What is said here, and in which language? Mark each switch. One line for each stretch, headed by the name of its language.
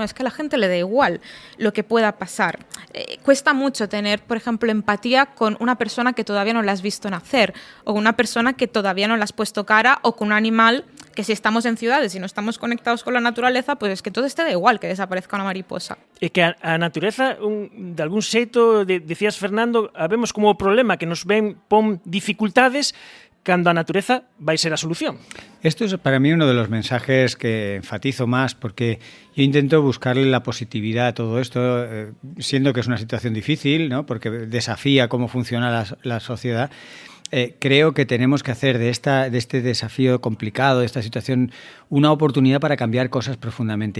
Spanish: Bueno, es que a la gente le da igual lo que pueda pasar. Cuesta mucho tener, por ejemplo, empatía con una persona que todavía no la has visto nacer, o con una persona que todavía no le has puesto cara, o con un animal que, si estamos en ciudades y no estamos conectados con la naturaleza, pues es que entonces te da igual que desaparezca una mariposa.
Galician: É que a natureza, de algún xeito, decías, Fernando, vemos como o problema que nos pon dificultades cando a natureza vai ser a solución.
Spanish: Esto es para mí uno de los mensajes que enfatizo más, porque yo intento buscarle la positividad a todo esto, siendo que es una situación difícil, ¿no? Porque desafía cómo funciona la sociedad. Creo que tenemos que hacer de este desafío complicado, de esta situación, una oportunidad para cambiar cosas profundamente.